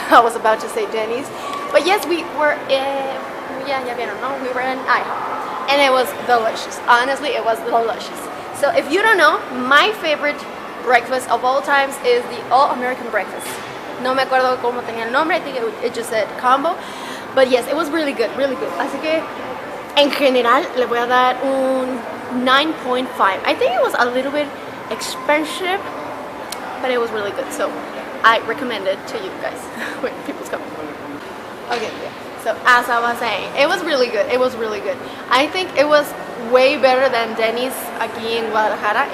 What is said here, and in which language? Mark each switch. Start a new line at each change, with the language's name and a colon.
English: I was about to say Denny's, but yes, we were in.
Spanish: Ya vieron, no?
English: We were in iHOP, and it was delicious. Honestly, it was delicious. So if you don't know, my favorite breakfast of all times is the All-American breakfast.
Spanish: No me acuerdo cómo tenía el nombre.
English: I think it just said combo, but yes, it was really good.
Spanish: Así que en general le voy a dar un 9.5.
English: I think it was a little bit expensive, but it was really good, so I recommend it to you guys when people's coming. Okay, yeah. So as I was saying, it was really good. I think it was way better than Denny's aquí in Guadalajara.